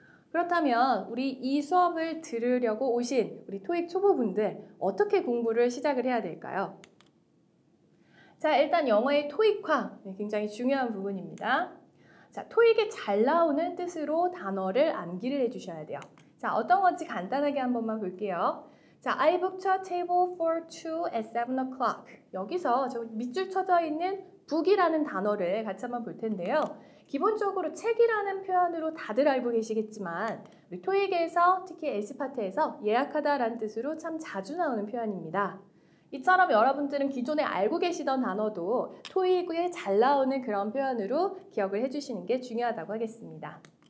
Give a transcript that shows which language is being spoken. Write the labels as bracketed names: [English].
[Korean] 그렇다면 우리 이 수업을 들으려고 오신 우리 토익 초보분들 어떻게 공부를 시작을 해야 될까요? 자, 일단 영어의 토익화 굉장히 중요한 부분입니다. 자, 토익에 잘 나오는 뜻으로 단어를 암기를 해주셔야 돼요. 자, 어떤 건지 간단하게 한 번만 볼게요. [English] 자, I booked a table for 2 at 7 o'clock. [Korean] 여기서 저 밑줄 쳐져 있는 book이라는 단어를 같이 한번 볼 텐데요. 기본적으로 책이라는 표현으로 다들 알고 계시겠지만 우리 토익에서 특히 S파트에서 예약하다라는 뜻으로 참 자주 나오는 표현입니다. 이처럼 여러분들은 기존에 알고 계시던 단어도 토익에 잘 나오는 그런 표현으로 기억을 해주시는 게 중요하다고 하겠습니다.